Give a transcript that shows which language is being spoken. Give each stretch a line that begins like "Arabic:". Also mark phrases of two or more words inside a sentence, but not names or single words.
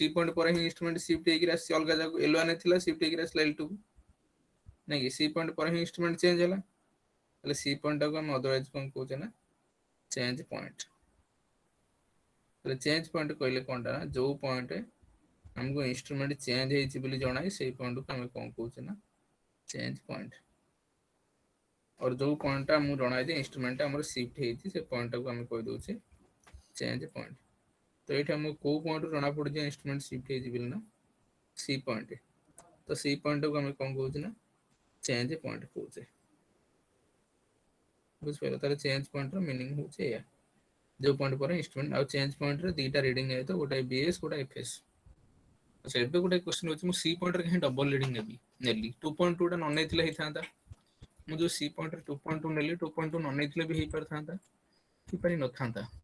Odia: ପଏଣ୍ଟ ପରେ ହିଁ
English: instrument shift
Odia: ହେଇକି ଆସିଛି ଅଲଗା ଜାଗାକୁ L1 ଥିଲା ସିଫ୍ଟ ହେଇକି ଆସିଲା L2 କୁ ନାଇଁ କି
English: C point
Odia: ପରେ ହିଁ
English: instrument change
Odia: ହେଲା ତାହେଲେ
English: C point
Odia: ଟାକୁ ଆମେ ଅଦରୱାଇଜ କଣ କହୁଛେ ନା
English: change point
Odia: ତାହେଲେ
English: change point
Odia: କହିଲେ କଣଟା ନା ଯୋଉ ପଏଣ୍ଟ ଆମକୁ
English: instrument change
Odia: ହେଇଛି ବୋଲି ଜଣାଏ ସେଇ ପଏଣ୍ଟକୁ ଆମେ କଣ କହୁଛେ ନା
English: change point
Hindi: और जो पॉइंट
Odia: हमକୁ ଜଣାଏ ଯେ ଇନଷ୍ଟ୍ରୁମେଣ୍ଟ ଆମର ସିଫ୍ଟ ହେଇଛି ସେ ପଏଣ୍ଟଟାକୁ ଆମେ କହିଦଉଛେ
English: change point
Odia: ତ ଏଇଠି ଆମକୁ କୋଉ ପଏଣ୍ଟରୁ ଜଣା ପଡୁଛି
English: instrument shift
Odia: ହେଇଛି ବୋଲି ନା
English: C point
Odia: ତ ସି ପଏଣ୍ଟଟାକୁ ଆମେ କଣ କହୁଛେ ନା
English: change point
Odia: କହୁଛେ ବୁଝିପାରିଲ ତାହେଲେ ଚେଞ୍ଜ ପଏଣ୍ଟର ମିନିଂ ହଉଛି ଏଇଆ ଯୋଉ ପଏଣ୍ଟ ପରେ ଇନଷ୍ଟ୍ରୁମେଣ୍ଟ ଆଉ ଚେଞ୍ଜ ପଏଣ୍ଟରେ ଦିଟା ରିଡିଂ ଯାଇଥିବ ଗୋଟେ ବିଏସ୍ ଗୋଟେ ଏଫଏସ୍ ଆଚ୍ଛା ଏବେ ଗୋଟେ କ୍ୱେଶ୍ଚନ ଅଛି ମୁଁ ସି ପଏଣ୍ଟରେ କାହିଁ
English: double reading
Odia: ନେଲି 2.2 ଟା ନ ନେଇଥିଲେ ହେଇଥାନ୍ତା ମୁଁ ଯୋଉ ସି ପଏଣ୍ଟରେ 2.2 ନେଲି 2.2 ନ ନେଇଥିଲେ ବି ହେଇପାରିଥାନ୍ତା କିପାରି ନଥାନ୍ତା